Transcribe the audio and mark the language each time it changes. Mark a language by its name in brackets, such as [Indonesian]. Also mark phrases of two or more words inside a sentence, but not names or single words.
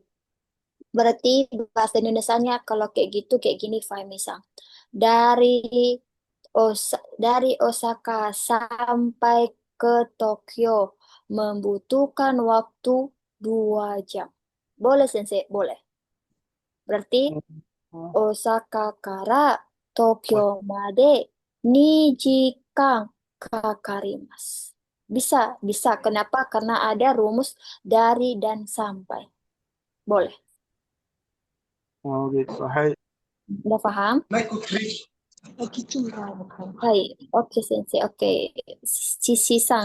[Indonesian] Berarti bahasa Indonesianya kalau kayak gitu kayak gini, Fahmi Sang. Dari dari Osaka sampai ke Tokyo membutuhkan waktu 2 jam. Boleh, Sensei? Boleh. Berarti Oh, [Japanese] 大阪から東京 oh, まで2時間かかります. [Indonesian] Bisa, bisa. Kenapa? Karena ada rumus dari dan sampai. Boleh. oh gitu. Hai. Udah paham? Hai. Oke, Sensei. Oke. Sang.